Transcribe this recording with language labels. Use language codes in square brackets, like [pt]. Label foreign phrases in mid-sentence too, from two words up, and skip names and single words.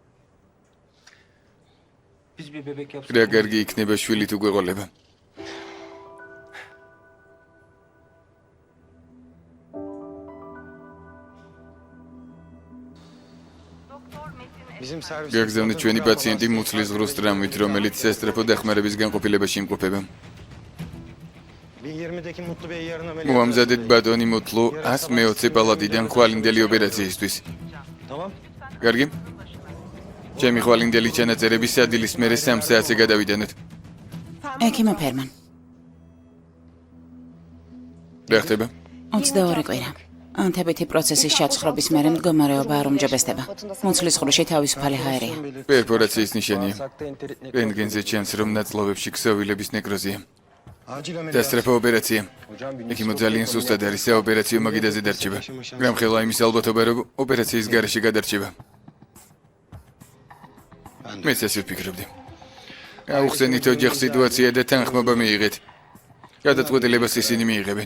[tr] Biz bir bebek yapsak. [ka] რა კარგი იქნება შვილი თუ გვეყოლება. [tr] Bizim servis. [ka] გაგზავნით ჩვენი პაციენტი მუცლის ღრუს ტრამვით, რომელიც სასწრაფო დახმარების განყოფილებაში იმყოფება. [tr] Bir 20'deki Mutlu Bey yarın ameliyat. [ka] მოამზადეთ ბატონი მუთლუ 120 პალატიდან ხვალინდელი ოპერაციისთვის. [tr] Tamam. [ka] კარგი? ჩემი ხვალინდელი ჩანაწერები სადილის მერე 3 საათზე გადავიდანოთ. ექიმო ფერმან, რა ხდება? 22 კვირა. ანთებითი პროცესის ჩაწყრობის მერე მდგომარეობა არ უმჯობესდება. მუცლის ღრუში თავისუფალი ჰაერია. პერფორაციის ნიშანია. რენტგენზე ჩანს, რომ ნაწლავებში ქსოვილების ნეკროზია. [tr] Acil ameliyat. [ka] დასწრაფო ოპერაცია. ექიმო ძალიან სუსტად არის, საოპერაციო მაგიდაზე დარჩება. გამხელა იმის ალბათობა, რომ ოპერაციის გარეშე გადარჩება. მეც ასე ვფიქრობდი. აუხსენით ოჯახ სიტუაცია და თანხმობა მიიღეთ. გადაწყვეტილებას ისინი მიიღებენ.